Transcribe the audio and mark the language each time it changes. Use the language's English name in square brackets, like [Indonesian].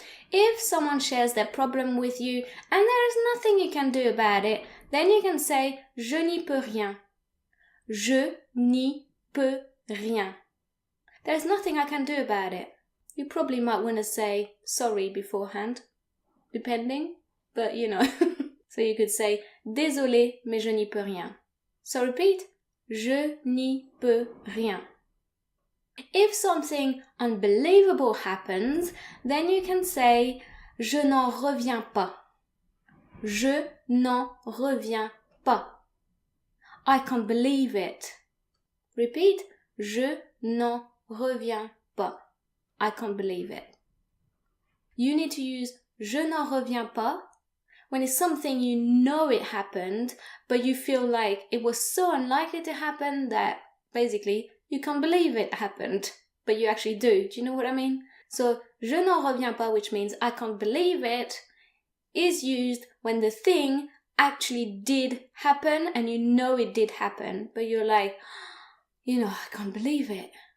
[English] If someone shares their problem with you and there is nothing you can do about it, then you can say [French] je n'y peux rien. Je n'y peux rien. [English] There's nothing I can do about it. You probably might want to say sorry beforehand, depending, but you know. So you could say [French] désolé, mais je n'y peux rien. [English] So repeat, [French] je n'y peux rien. [English] If something unbelievable happens, then you can say [French] je n'en reviens pas. Je n'en reviens pas. [English] I can't believe it. [French] Repeat, je n'en reviens pas. [English] I can't believe it. You need to use [French] je n'en reviens pas [English] when it's something you know it happened, but you feel like it was so unlikely to happen that basically you can't believe it happened, but you actually do. Do you know what I mean? So, [French] je n'en reviens pas, [English] which means I can't believe it, is used when the thing actually did happen and you know it did happen, but you're like, I can't believe it.